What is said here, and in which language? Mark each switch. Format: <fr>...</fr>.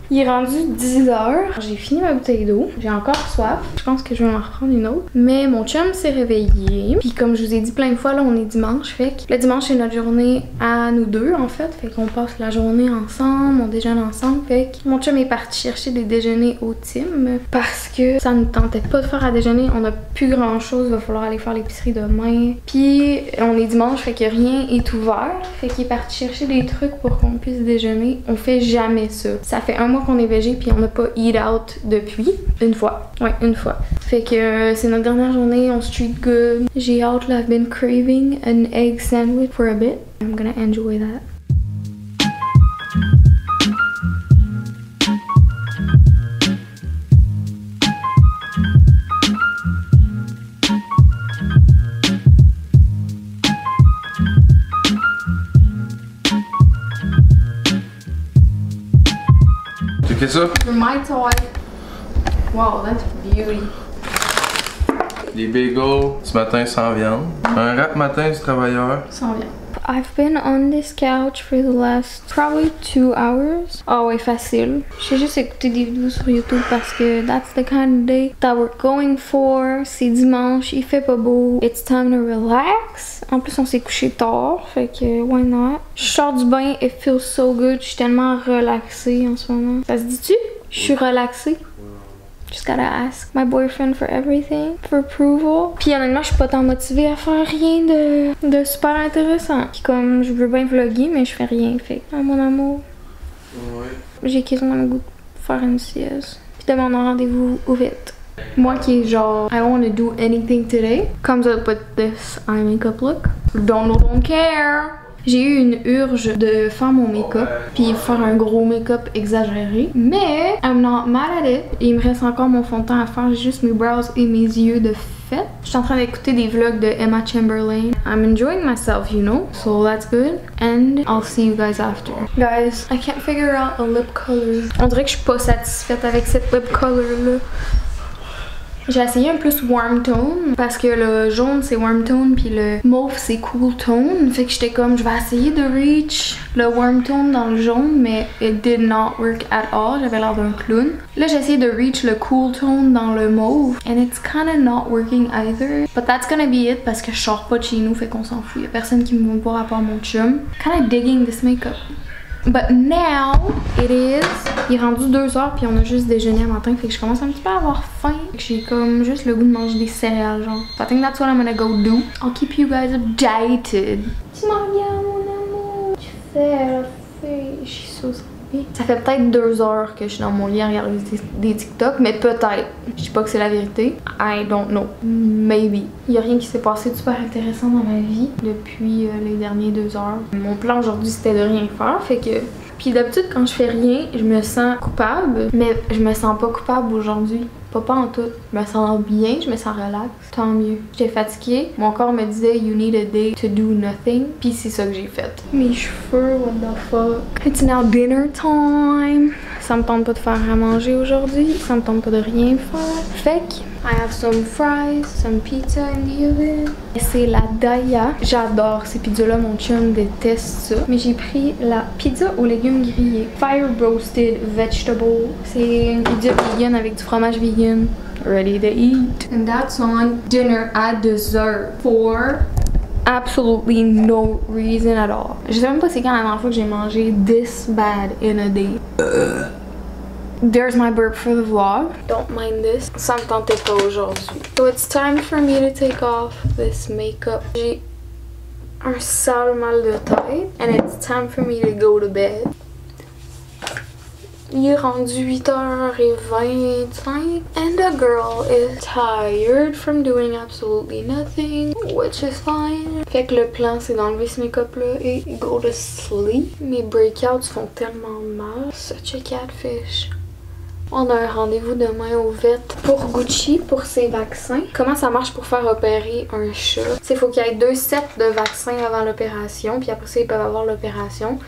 <fr>Il est rendu 10h, j'ai fini ma bouteille d'eau, j'ai encore soif, je pense que je vais en reprendre une autre, mais mon chum s'est réveillé, puis comme je vous ai dit plein de fois là on est dimanche, fait que le dimanche c'est notre journée à nous deux en fait, fait qu'on passe la journée ensemble, on déjeune ensemble, fait que mon chum est parti chercher des déjeuners au Tim parce que ça ne tentait pas de faire à déjeuner, on a plus grand chose, il va falloir aller faire l'épicerie demain. Puis on est dimanche, fait que rien est ouvert. Fait qu'il est parti chercher des trucs pour qu'on puisse déjeuner. On fait jamais ça. Ça fait un mois qu'on est végé puis on n'a pas eat out depuis. Une fois. Ouais, une fois. Fait que c'est notre dernière journée, on street good. J'ai hâte, là,</fr> <en>I've been craving an egg sandwich for a bit. I'm gonna enjoy that.</en> <fr>Qu'est-ce que ça?</fr> <en>My toy. Wow, that's beauty.</en> <fr>Des bagels ce matin sans viande. Un wrap matin du travailleur. Sans viande.</fr> <en>I've been on this couch for the last probably 2 hours.</en> <fr>Ah ouais, facile. J'ai juste écouté des vidéos sur YouTube parce que</fr> <en>that's the kind of day that we're going for.</en> <fr>C'est dimanche, il fait pas beau.</fr> <en>It's time to relax.</en> <fr>En plus, on s'est couché tard, fait que</fr> <en>why not?</en> <fr>Je sors du bain,</fr> <en>it feels so good.</en> <fr>Je suis tellement relaxée en ce moment. Ça se dit-tu? Je suis relaxée.</fr> <en>Just gotta ask my boyfriend for everything, for approval.</en> <fr>Puis honnêtement, je suis pas tant motivée à faire rien de super intéressant. Puis comme je veux bien vlogger, mais je fais rien. Fait ah, mon amour, Ouais. j'ai quasiment le goût de faire une sieste. Puis demain, on a rendez-vous au vite. Moi qui est genre,</fr> <en>I don't want to do anything today, comes up with this eye makeup look. Don't care.</en> <fr>J'ai eu une urge de faire mon make-up, puis faire un gros make-up exagéré. Mais</fr> <en>I'm not mad at it.</en> <fr>Il me reste encore mon fond de teint à faire. J'ai juste mes brows et mes yeux de fait. Je suis en train d'écouter des vlogs de Emma Chamberlain.</fr> <en>I'm enjoying myself, you know, so that's good. And I'll see you guys after. Guys, I can't figure out a lip color.</en> <fr>On dirait que je suis pas satisfaite avec cette lip color là. J'ai essayé un plus warm tone parce que le jaune c'est warm tone puis le mauve c'est cool tone. Fait que j'étais comme je vais essayer de reach le warm tone dans le jaune mais</fr> <en>it did not work at all.</en> <fr>J'avais l'air d'un clown. Là j'ai essayé de reach le cool tone dans le mauve</fr> <en>and it's kinda not working either. But that's gonna be it</en> <fr>parce que je sors pas de chez nous fait qu'on s'en fout. Y'a personne qui me va voir à part mon chum.</fr> <en>Kinda digging this makeup. But now it is.</en> <fr>Il est rendu 2h puis on a juste déjeuné à matin fait que je commence un petit peu à avoir faim. J'ai comme juste le goût de manger des céréales genre.</fr> <en>So I think that's what I'm gonna go do. I'll keep you guys updated.</en> <fr>Tu m'en regardes mon amour. Tu fais la fille. Je suis</fr> <en>so sorry.</en> <fr>Ça fait peut-être 2 heures que je suis dans mon lit à regarder des TikTok, mais peut-être. Je dis pas que c'est la vérité.</fr> <en>I don't know. Maybe.</en> <fr>Il y a rien qui s'est passé de super intéressant dans ma vie depuis les dernières 2 heures. Mon plan aujourd'hui c'était de rien faire, fait que... Puis d'habitude quand je fais rien, je me sens coupable, mais je me sens pas coupable aujourd'hui. Pas en tout. Je me sens bien, je me sens relax. Tant mieux. J'étais fatiguée. Mon corps me disait</fr> <en>you need a day to do nothing.</en> <fr>Puis c'est ça que j'ai fait. Mes cheveux,</fr> <en>what the fuck. It's now dinner time.</en> <fr>Ça me tente pas de faire à manger aujourd'hui. Ça me tente pas de rien faire. Fait que</fr> <en>I have some fries, some pizza in the oven.</en> <fr>C'est la Daya. J'adore ces pizzas-là. Mon chum déteste ça. Mais j'ai pris la pizza aux légumes grillés.</fr> <en>Fire roasted vegetable.</en> <fr>C'est une pizza vegan avec du fromage vegan.</fr> <en>Ready to eat. And that's on dinner at dessert for absolutely no reason at all.</en> <fr>Je sais même pas c'est quand la dernière fois que j'ai mangé</fr> <en>this bad in a day. There's my burp for the vlog. Don't mind this.</en> <fr>Ça me tentait pas aujourd'hui.</fr> <en>So it's time for me to take off this makeup.</en> <fr>J'ai un sale mal de tête.</fr> <en>And it's time for me to go to bed.</en> <fr>Il est rendu 8h25</fr> <en>and the girl is tired from doing absolutely nothing, which is fine.</en> <fr>Fait que le plan c'est d'enlever ce make-up là et</fr> <en>go to sleep.</en> <fr>Mes breakouts font tellement mal.</fr> <en>Such a catfish.</en> <fr>On a un rendez-vous demain au vet pour Gucci, pour ses vaccins. Comment ça marche pour faire opérer un chat? Il faut qu'il y ait 2 sets de vaccins avant l'opération, puis après ça, ils peuvent avoir l'opération.</fr>